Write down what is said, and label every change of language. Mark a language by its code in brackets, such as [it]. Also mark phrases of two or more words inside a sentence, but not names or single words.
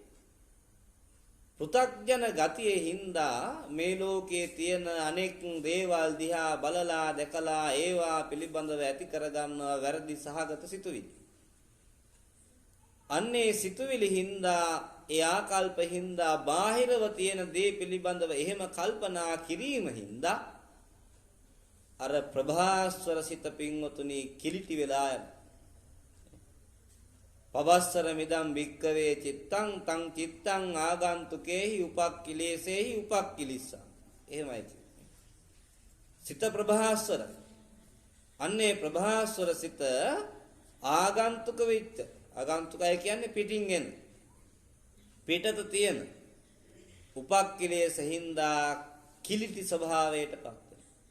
[si] පෘථග්ජන ගතියේ හින්දා මේ ලෝකයේ තියෙන අනෙක් දේවල් දිහා බලලා දැකලා ඒවා පිළිබඳව ඇති කරගන්නවා වැරදි සහගත සිතුවිලි. අන්නේ සිතුවිලි හින්දා ඒ ආකල්ප හින්දා බාහිරව තියෙන දේ පිළිබඳව එහෙම කල්පනා කිරීම හින්දා අර ප්‍රභාස්වර සිත පින්වතුනි කිලිටි වෙලා යන [pi] පවස්සර මිදම් වික්කවේ චිත්තං තං චිත්තං ආගන්තුකේහි උපක්ඛිලේසේහි උපක්ඛිලිස්සා. [si] එහෙමයි. සිත ප්‍රභාස්වර. අන්නේ ප්‍රභාස්වර සිත ආගන්තුක වෙච්ච. ආගන්තුකය කියන්නේ පිටින් එන. පිටත තියෙන උපක්ඛිලේස හින්දා කිලිටි ස්වභාවයට පත් වෙනවා.